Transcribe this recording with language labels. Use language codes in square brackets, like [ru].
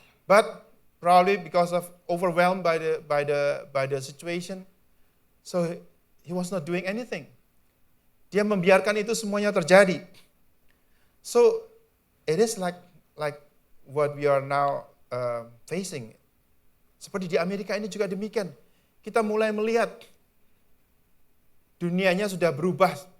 [en] But probably because of overwhelmed by the situation, so he was not doing anything. [id] Dia membiarkan itu semuanya terjadi. [en] So it is like what we are now facing. [id] Seperti di Amerika ini juga demikian. Kita mulai melihat dunianya sudah berubah.